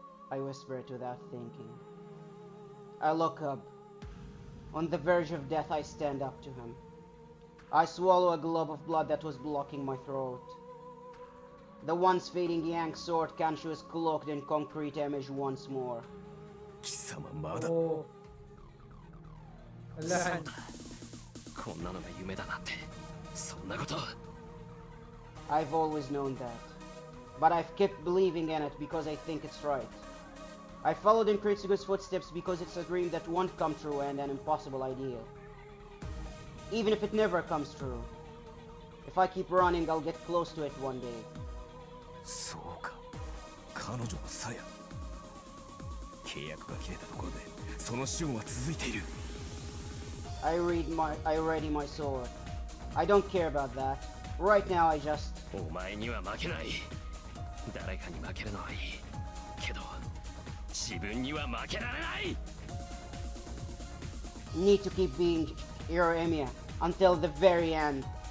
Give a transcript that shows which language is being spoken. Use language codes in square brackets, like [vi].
[en] I whisper it without thinking. I look up. On the verge of death, I stand up to him. I swallow a glob of blood that was blocking my throat. The once fading Yang sword Kanshu is cloaked in concrete image once more. [ja] 貴様まだ。 Oh. Wala. こんなのが夢だなんてそんなこと。 [en] I've always known that. But I've kept believing in it because I think it's right. I followed in Kritsugu's footsteps because it's a dream that won't come true and an impossible ideal. Even if it never comes true. If I keep running, I'll get close to it one day. [ja] そうか。彼女の鞘。契約が切れたところで、その死後は続いている。 [en] I ready my sword. I don't care about that. Right now I just... [ja] お前には負けない。誰かに負けるのはいい。けど、自分には負けられない。 [en] need to keep being your Emiya until the very end.